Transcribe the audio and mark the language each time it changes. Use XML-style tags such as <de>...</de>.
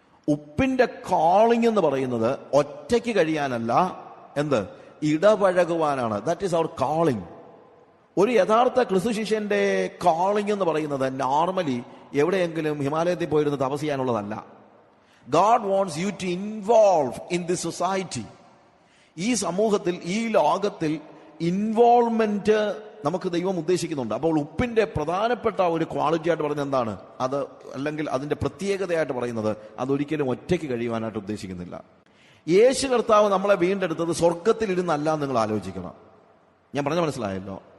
<ml>ഉപ്പിന്റെ കോളിംഗ് എന്ന് പറയുന്നത് ഒറ്റയ്ക്ക് കഴിയാനല്ല, എന്ത്, ഇടപഴകുവാനാണ്.</ml> <en>That is our calling.</en> <ml>ഒരു യഥാർത്ഥ ക്രിസ്തു ശിഷ്യന്റെ കോളിംഗ് എന്ന് പറയുന്നത് നോർമലി എവിടെയെങ്കിലും ഹിമാലയത്തിൽ പോയിരുന്ന് തപസ് ചെയ്യാനുള്ളതല്ല.</ml> <en>God wants you to involve in this society.</en> <ml>ഈ സമൂഹത്തിൽ, ഈ ലോകത്തിൽ ഇൻവോൾവ്മെന്റ് നമുക്ക് ദൈവം ഉദ്ദേശിക്കുന്നുണ്ട്. അപ്പോൾ ഉപ്പിന്റെ പ്രധാനപ്പെട്ട ഒരു ക്വാളിറ്റി ആയിട്ട് പറയുന്നത് എന്താണ്? അത്, അല്ലെങ്കിൽ അതിന്റെ പ്രത്യേകതയായിട്ട് പറയുന്നത്, അതൊരിക്കലും ഒറ്റയ്ക്ക് കഴിയുവാനായിട്ട് ഉദ്ദേശിക്കുന്നില്ല. യേശു കർത്താവ് നമ്മളെ വീണ്ടെടുത്തത് സ്വർഗത്തിലിരുന്നല്ല. നിങ്ങൾ ആലോചിക്കണം. ഞാൻ പറഞ്ഞ മനസ്സിലായല്ലോ?</ml>